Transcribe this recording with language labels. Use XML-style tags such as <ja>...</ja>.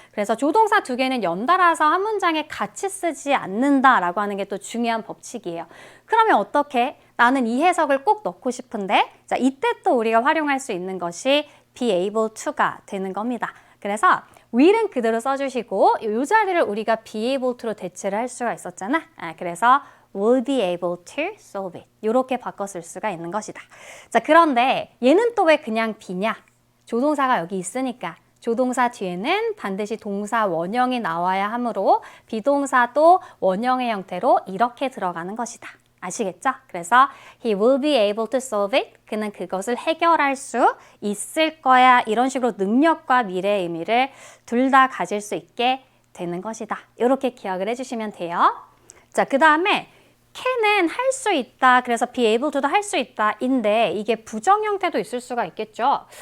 <ko>그래서 조동사 두 개는 연달아서 한 문장에 같이 쓰지 않는다라고 하는 게 또 중요한 법칙이에요. 그러면 어떻게? 나는 이 해석을 꼭 넣고 싶은데 자, 이때 또 우리가 활용할 수 있는 것이 be able to가 되는 겁니다. 그래서 will은 그대로 써주시고 이 자리를 우리가 be able to로 대체를 할 수가 있었잖아. 그래서</ko> <en>will be able to solve it.</en> <ko>이렇게 바꿔 쓸 수가 있는 것이다. 자, 그런데 얘는 또 왜 그냥 be냐? 조동사가 여기 있으니까 조동사 뒤에는 반드시 동사 원형이 나와야 하므로 비동사도 원형의 형태로 이렇게 들어가는 것이다. 아시겠죠? 그래서</ko> <en>he will be able to solve it.</en> <ko>그는 그것을 해결할 수 있을 거야. 이런 식으로 능력과 미래의 의미를 둘 다 가질 수 있게 되는 것이다. 이렇게 기억을 해주시면 돼요. 자, 그 다음에 can은 할 수 있다. 그래서 be able to도 할 수 있다. 인데 이게 부정 형태도 있을 수가 있겠죠.</ko>